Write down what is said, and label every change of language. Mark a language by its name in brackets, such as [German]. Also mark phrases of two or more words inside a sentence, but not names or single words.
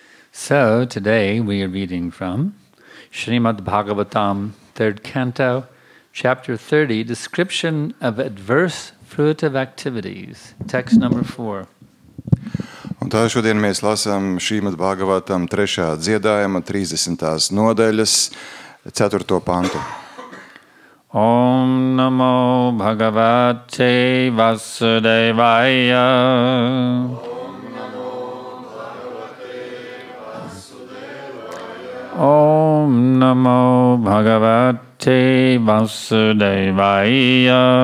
[English] So today we are reading from Srimad Bhagavatam, 3rd Canto, Chapter 30, Description of Adverse Fruitive Activities, text number 4. [Latvian] Un tā šodien mēs lasām Srimad Bhagavatam 3. dziedājuma 30. nodaļas 4. pantu. [Sanskrit] ॐ नमो भगवते वासुदेवाय. ॐ नमो भगवते वासुदेवाय.